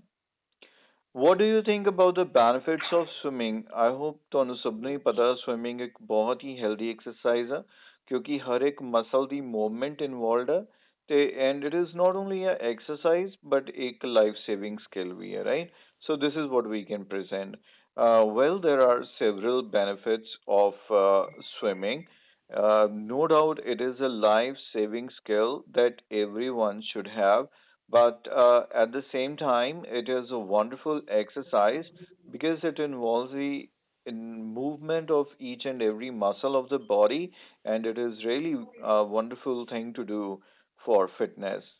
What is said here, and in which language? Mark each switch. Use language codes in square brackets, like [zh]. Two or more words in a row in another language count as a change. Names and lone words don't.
[en] What do you think about the benefits of swimming? I hope [pa] ਤੁਹਾਨੂੰ ਸਭ ਨੂੰ ਹੀ ਪਤਾ swimming ਇੱਕ ਬਹੁਤ ਹੀ [en] healthy exercise [pa] ਹੈ ਕਿਉਂਕਿ ਹਰ ਇੱਕ muscle ਦੀ [en] movement involved [pa] ਹੈ ਤੇ [en] and it is not only a exercise but [pa] ਇੱਕ [en] life saving skill [pa] ਵੀ ਹੈ, [en] right? So this is what we can present. Well, there are several benefits of swimming. No doubt it is a life saving skill that everyone should have, but at the same time it is a wonderful exercise because it involves the movement of each and every muscle of the body, and it is really a wonderful thing to do for fitness.